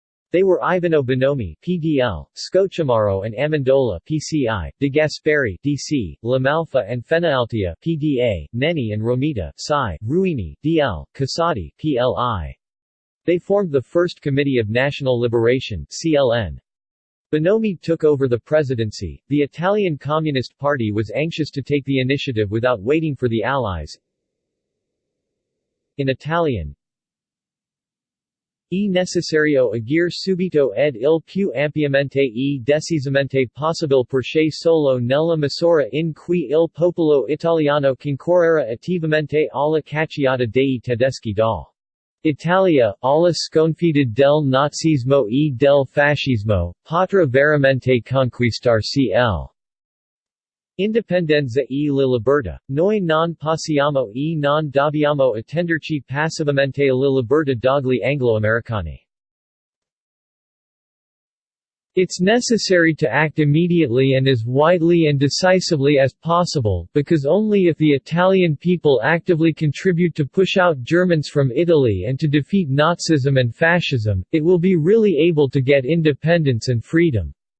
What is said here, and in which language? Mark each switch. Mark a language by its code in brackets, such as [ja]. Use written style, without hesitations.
[en] They were Ivano Bonomi (PDL), Scochamaro and Amendola (PCI), De Gasperi (DC), Lamalfa and Fenaaltia (PDA), Nenni and Romita (Psi), Ruini, DL, Casati (PLI). They formed the First Committee of National Liberation (CLN). Bonomi took over the presidency. The Italian Communist Party was anxious to take the initiative without waiting for the Allies. In Italian, [it] è necessario agire subito ed il più ampiamente e decisamente possibile perché solo nella misura in cui il popolo italiano concorrerà attivamente alla cacciata dei tedeschi dal Italia, alla sconfitta del nazismo e del fascismo, potrà veramente conquistarsi l'indipendenza e la libertà. Noi non possiamo e non dobbiamo attenderci passivamente alla libertà degli anglo-americani. [en] It's necessary to act immediately and as widely and decisively as possible, because only if the Italian people actively contribute to push out Germans from Italy and to defeat Nazism and fascism, it will be really able to get independence and freedom.